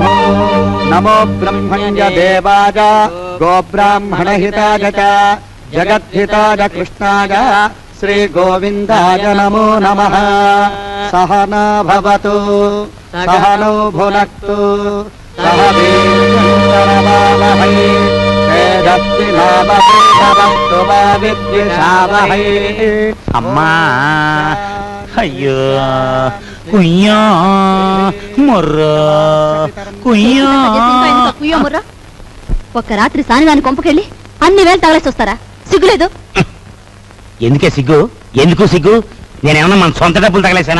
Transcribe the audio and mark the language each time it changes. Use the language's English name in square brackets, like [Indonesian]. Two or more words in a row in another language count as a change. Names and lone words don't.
[Sanskrit] नमो ब्रह्मण्य देवाय गोब्राह्मणहिताय च जगद्धिताय कृष्णाय श्री गोविंदाय नमो नमः। सहना भवतु सहनौ भुनक्तु सह वीर्यं तेजस्विनावधीतमस्तु मा विद्विषावहै। [Telugu] అమ్మా అయ్యో కుయ్యా మొర్రా కుయ్యా మొర్రా. ఒక్క రాత్రి సానిదాని కొంపకెళ్ళి అన్ని వేలు తగలేసి వస్తారా? సిగ్గులేదు? ఎందుకే సిగ్గు? ఎందుకు సిగ్గు? నేనేమన్నా మన సొంత డబ్బులు తగలేసానా?